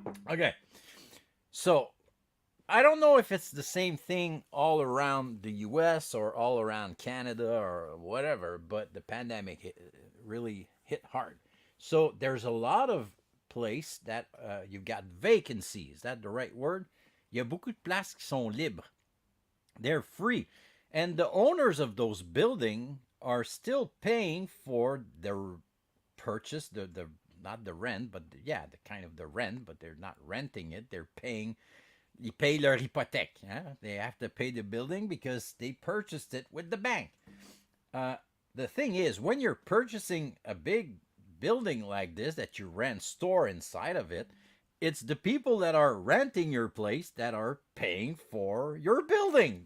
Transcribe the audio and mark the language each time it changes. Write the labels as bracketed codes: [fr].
[en] Okay, so I don't know if it's the same thing all around the US or all around Canada or whatever, but the pandemic really hit hard. So there's a lot of place that you've got vacancies. Is that the right word? [fr] Il y a beaucoup de places qui sont libres. [en] They're free. And the owners of those buildings are still paying for their purchase, the not the rent, but yeah, the kind of the rent, but they're not renting it. They're paying [fr] ils payent leur hypothèque. Hein? [en] They have to pay the building because they purchased it with the bank. Uh, the thing is, when you're purchasing a big building like this that you rent store inside of it, it's the people that are renting your place that are paying for your building.